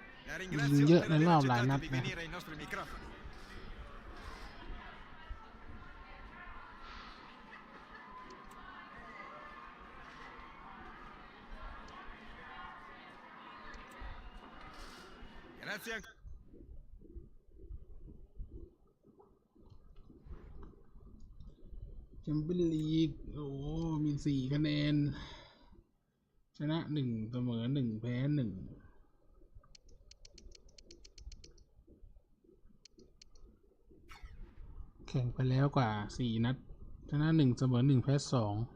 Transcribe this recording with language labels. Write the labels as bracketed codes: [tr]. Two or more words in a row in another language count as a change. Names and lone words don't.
[it] La [th] ยิง [it] ringrazio [th] เยอะ [it] per [th] ใน [it] aver [th] รอบหลาย [it] accettato [th] นัด [it] di [th] นะ [it] venire ai nostri microfoni. Grazie ancora. [th] แชมเปี้ยนลีกโอ้มี4 คะแนน ชนะ 1 เสมอ 1 แพ้ 1 แข่งไปแล้วกว่า 4 นัด ชนะ 1 เสมอ 1 แพ้ 2